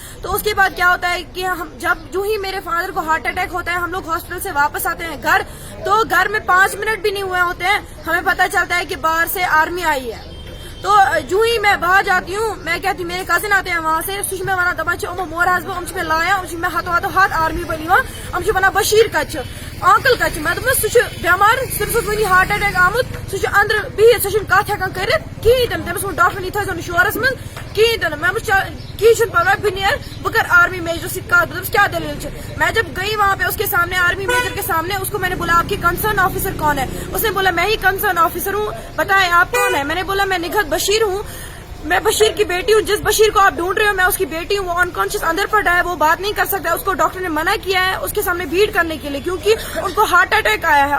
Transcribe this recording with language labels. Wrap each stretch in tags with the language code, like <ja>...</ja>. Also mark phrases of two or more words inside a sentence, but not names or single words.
<hi>तो उसके बाद क्या होता है कि जो ही मेरे फादर को</hi> <en>heart attack</en> <hi>होता है, हम लोग हॉस्पिटल से वापस आते हैं घर, तो घर में 5 मिनट भी नहीं हुए होते हैं, हमें पता चलता है कि बाहर से आर्मी आई है। तो जो ही मैं बाहर जाती हूँ, मैं कहती मेरे कजिन आते हैं वहाँ से,</hi> <ks>सुश में वना दबा मोर हस्बैंड में लाया में हाथ आर्मी बनी वहाँ वना बशीर कच अंकल कच मैं बेमार सिर्फ वी</ks> <en>heart attack</en> <ks>आमुत अंदर बिहित कत हेकान कर तमिस वो डॉक्टर नी थो शोरस मन कहीं मैं कहीं परवाह बह नेर बह कर</ks> <en>army major</en> <ks>से क्या दलील।</ks> <hi>मैं जब गई वहाँ पे उसके सामने</hi> <en>army major</en> <hi>के सामने, उसको मैंने बोला आपकी</hi> <en>concern officer</en> <hi>कौन है? उसने बोला मैं ही</hi> <en>concern officer</en> <hi>हूँ, बताएं आप कौन है? मैंने बोला मैं निघत बशीर हूँ, मैं बशीर की बेटी हूँ, जिस बशीर को आप ढूंढ रहे हो मैं उसकी बेटी हूँ। वो अनकॉन्शियस अंदर पड़ा है, वो बात नहीं कर सकता है, उसको डॉक्टर ने मना किया है उसके सामने भीड़ करने के लिए, क्योंकि उनको</hi> <en>heart attack</en> <hi>आया है।</hi>